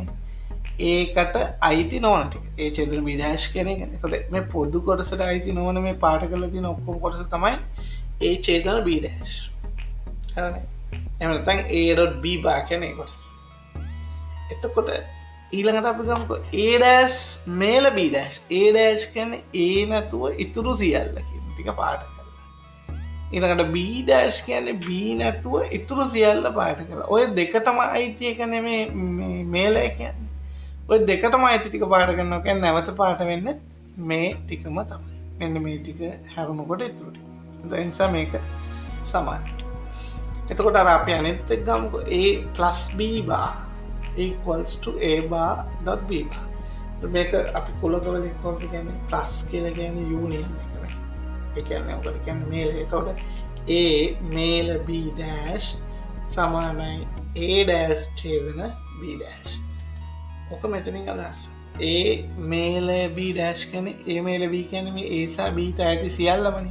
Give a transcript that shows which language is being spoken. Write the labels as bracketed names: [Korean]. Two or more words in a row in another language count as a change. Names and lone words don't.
[Sinhala] ඒකට අයිති නොවන ටික. A ඡේදන B dash කියන එක. එතකොට මේ පොදු කොටසට අයිති නොවන මේ පාට කරලා තියෙන ඔක්කොම කොටස තමයි A ඡේදන B dash. හරිද? එහෙම නැත්නම් A.B bar කියන්නේ කොටස. එතකොට ඊළඟට අපි ගමුකෝ A dash මේල B dash. A dash කියන්නේ A නැතුව ඉතුරු සියල්ල කියන ටික පාට කරලා. ඊළඟට B dash කියන්නේ B නැතුව ඉතුරු සියල්ල පාට කරලා. ඔය දෙකටම අයිති එක නෙමේ මේ මේලය කියන්නේ. ඔය දෙකටම අයිති ටික පාට කරනවා කියන්නේ නැවත පාට වෙන්නේ මේ ටිකම තමයි. මෙන්න මේ ටික හැරුණකොට ඉතුරු ටික. ඒ නිසා මේක සමානයි. එතකොට අර අපි අනිත් එක ගමුකෝ [English] A plus B bar equals to A bar dot B bar. [Sinhala] මේක අපි කුලකවලින් කොහොමද කියන්නේ plus කියලා කියන්නේ union එක නේ. ඒ කියන්නේ ඔකට කියන්නේ මේල. එතකොට A මේල B dash සමානයි A dash ඡේදන B dash. ඔක මෙතනින් අදහස්. A මේල B dash කියන්නේ A මේල B කියන්නේ මේ A සහ B ට ඇති සියල්ලමනේ.